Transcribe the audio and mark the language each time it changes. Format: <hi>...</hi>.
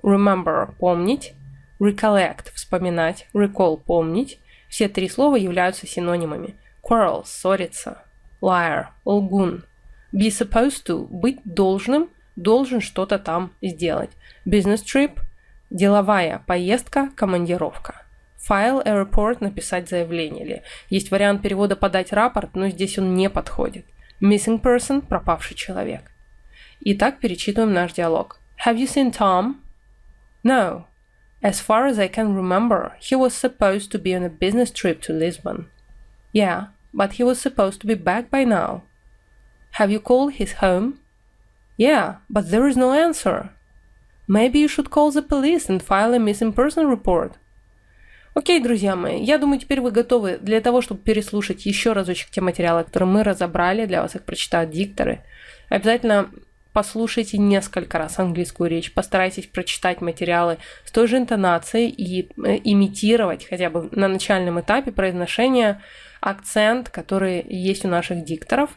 <en>Remember –</en> <ru>помнить,</ru> <en>recollect –</en> <ru>вспоминать,</ru> <en>recall –</en> <ru>помнить. Все три слова являются синонимами.</ru> <en>Quarrel</en> <ru>– ссориться,</ru> <en>liar</en> <ru>– лгун,</ru> <en>be supposed to</en> <ru>– быть должным, должен что-то там сделать.</ru> <en>Business trip</en> <ru>– деловая поездка, командировка.</ru> <en>File a report –</en> <ru>написать заявление. Или есть вариант перевода подать рапорт, но здесь он не подходит.</ru> <en>Missing person</en> <ru>– пропавший человек. Итак, перечитываем наш диалог.</ru> <en>Have you seen Tom? No. As far as I can remember, he was supposed to be on a business trip to Lisbon. Yeah, but he was supposed to be back by now. Have you called his home? Yeah, but there is no answer. Maybe you should call the police and file a missing person report.</en> <ru>Окей, друзья мои, я думаю, теперь вы готовы для того, чтобы переслушать еще разочек те материалы, которые мы разобрали, для вас их прочитают дикторы. Обязательно послушайте несколько раз английскую речь, постарайтесь прочитать материалы с той же интонацией и имитировать хотя бы на начальном этапе произношения акцент, который есть у наших дикторов.</ru>